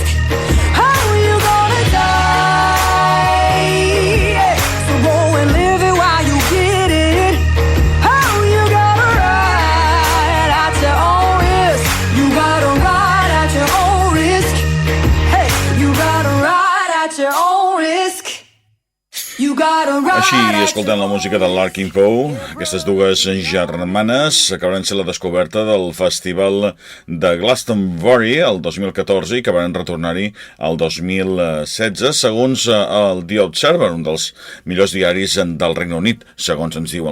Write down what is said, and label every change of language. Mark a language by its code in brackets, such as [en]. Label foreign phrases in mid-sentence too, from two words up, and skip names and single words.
[en] How you gonna die? So go and live it while you get it. How you gotta ride at your own risk? You gotta ride at your own risk. Hey, you gotta ride at your own risk. [ca] Així, escoltant la música de Larkin Poe, aquestes dues germanes acabaran sent la descoberta del Festival de Glastonbury el 2014 i que van retornar-hi el 2016, segons el The Observer, un dels millors diaris del Regne Unit, segons ens diuen.